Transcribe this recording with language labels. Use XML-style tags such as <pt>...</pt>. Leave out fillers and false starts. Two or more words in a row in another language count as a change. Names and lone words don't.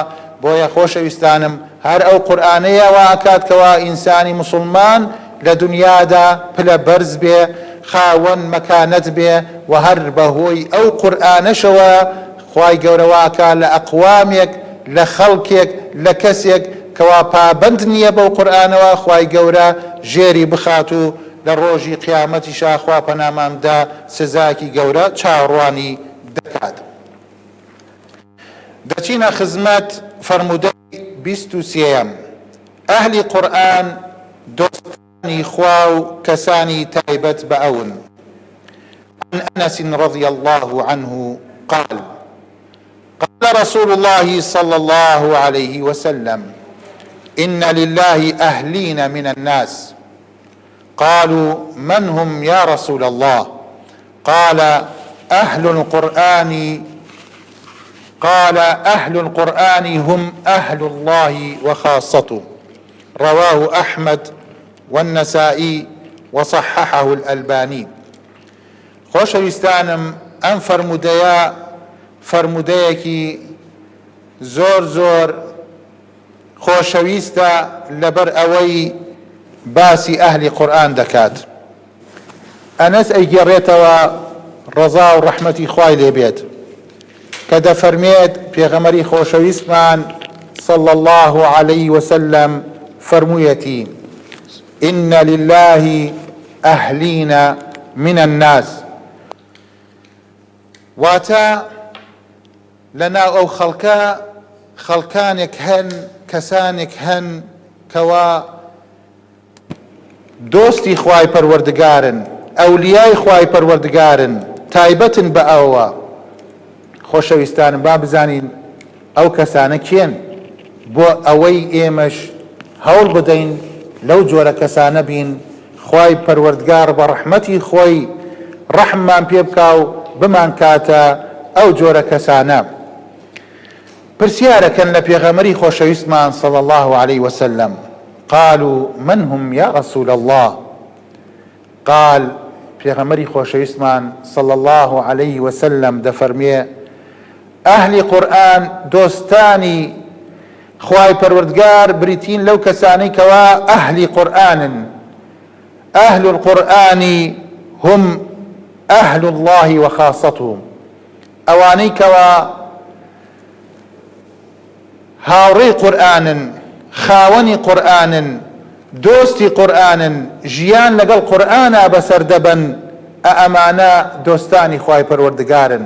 <ckb>بۆیە خۆشەویستانم هەر ئەو قورئانەیە وا ئەکاتکەوە ئینسانی مسلمان لە دنیادا پلە بەرز بێ، خاوەن مەکانەت بێ، و هەر بەهۆی ئەو قورئانەشەوە خوای گەورە واکات لە ئەقوامێک، لە خەڵکێک، لە کەسێک کەوا پابند نییە بەو قورئانەوە، خوای گەورە ژێری بخات و لە ڕۆژی قیامەتیشا خوا پەنامامدا سزاکی گەورە چاوەڕوانی دەکات. دەچینە خزمەت فەرموودەی 23 ئەهلی قورئان دۆستانی خوا و کەسانی تایبەت بە ئەون.</ckb> <ar>عن أنس رضي الله عنه قال قال رسول الله صلى الله عليه وسلم إن لله أهلين من الناس. قالوا من هم يا رسول الله؟ قال أهل القرآن هم أهل الله وخاصته. رواه أحمد والنسائي وصححه الألباني.</ar> <ckb>خۆشەویستانم، ئەم فرمودەیەکی زۆر خۆشەویستە لەبەر ئەوەی باسی ئەهلی قورئان دەکات. ئەنەس ئەیگێڕێتەوە ڕەزا و ڕەحمەتی خوای لێبێت کە دەفەرمێت پێغەمبەری خۆشەویستمان</ckb> <ar>صلى الله عليه وسلم</ar> <ckb>فرموویەتی:</ckb> <ar>إن لله أهلين من الناس.</ar> <ckb>واتە لەناو ئەو خەڵکانێک هەن، کەسانێک هەن کەوا دۆستی خوای پەروەردگارن، ئەولیای خوای پەروەردگارن، تایبەتن بە ئەوە. خۆشەویستانم، با بزانین ئەو کەسانە کێن بۆ ئەوەی ئێمەش هەوڵ بدەین لەو جۆرە کەسانە بین. خوای پەروەردگار بە ڕەحمەتی خۆی ڕەحممان پێ بکا و بمان کاتە ئەو جۆرە کەسانە. پرسیارەکەن لە پێغەمبەری خۆشەویستمان</ckb> <ar>صلى الله عليه وسلم: قالوا من هم يا رسول الله؟</ar> <ckb>قال پێغەمبەری خۆشەویستمان</ckb> <ar>صلى الله عليه وسلم</ar> <ckb>دەفەرمێ: ئەهلی قورئان دۆستانی خوای پەروەردگار بریتین لەو کەسانەی کەوا ئەهلی قورئانن.</ckb> <ar>ئەهل القورئان هم أهل الله وخاصته.</ar> <ckb>ئەوانەی کەوا هاوڕێی قورئانن، خاوەنی قورئانن، دۆستی قورئانن، ژیان لەگەڵ قورئانە بەسەر دەبەن، ئەمانە دۆستانی خوای پەروەردگارن.</ckb>